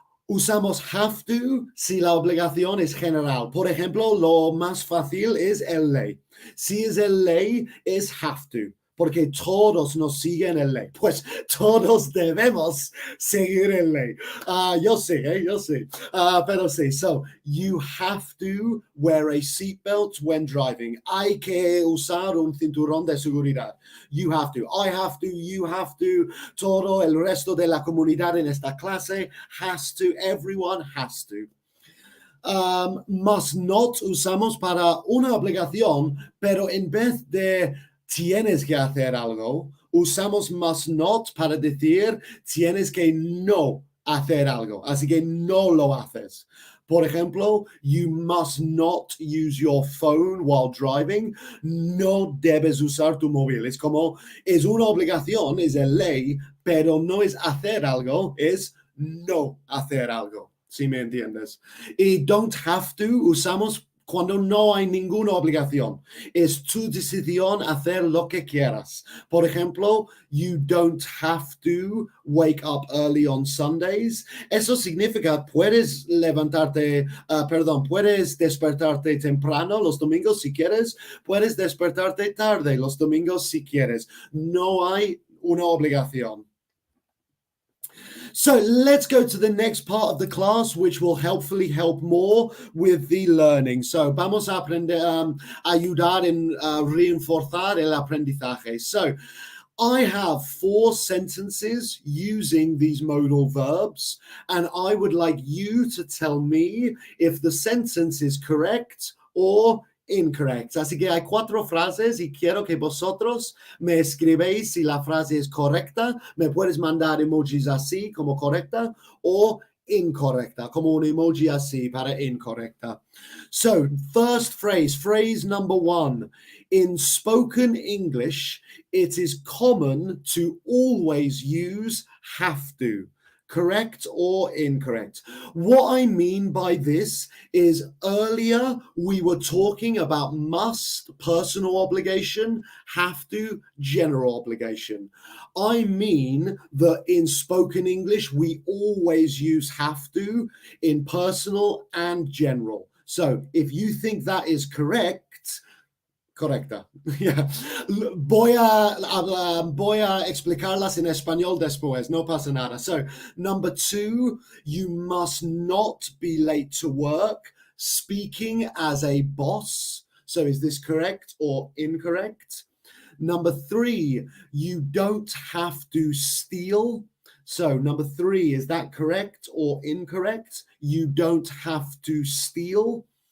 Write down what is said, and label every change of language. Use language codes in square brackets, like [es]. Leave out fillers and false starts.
[es] Usamos have to si la obligación es general. Por ejemplo, lo más fácil es el ley. Si es el ley, es have to, porque todos nos siguen el ley. Pues todos debemos seguir el ley. Yo sé, yo sé. Pero sí, [en] so you have to wear a seatbelt when driving. [es] Hay que usar un cinturón de seguridad. [en] You have to. I have to. You have to. [es] Todo el resto de la comunidad en esta clase has to. [en] Everyone has to. [es] Must not usamos para una obligación, pero en vez de tienes que hacer algo, usamos must not para decir tienes que no hacer algo. Así que no lo haces. Por ejemplo, [en] you must not use your phone while driving. [es] No debes usar tu móvil. Es como, es una obligación, es el ley, pero no es hacer algo, es no hacer algo. Si me entiendes. Y don't have to usamos cuando no hay ninguna obligación. Es tu decisión hacer lo que quieras. Por ejemplo, [en] you don't have to wake up early on Sundays. [es] Eso significa puedes puedes despertarte temprano los domingos si quieres, puedes despertarte tarde los domingos si quieres. No hay una obligación. [en] So let's go to the next part of the class, which will helpfully help more with the learning. [es] So vamos a aprender, ayudar en reforzar el aprendizaje. [en] So I have 4 sentences using these modal verbs, and I would like you to tell me if the sentence is correct or incorrect. [es] Así que hay 4 frases y quiero que vosotros me escribéis si la frase es correcta. Me puedes mandar emojis así como correcta o incorrecta, como un emoji así para incorrecta. [en] So, first phrase number 1. In spoken English, it is common to always use have to. Correct or incorrect? What I mean by this is earlier we were talking about must, personal obligation, have to, general obligation. I mean that in spoken English, we always use have to in personal and general. So if you think that is correct, correcta. Yeah. [es] Voy a explicarlas en español después, no pasa nada. [en] So, number 2, you must not be late to work, speaking as a boss. So, is this correct or incorrect? Number 3, you don't have to steal. So, number 3, is that correct or incorrect? You don't have to steal.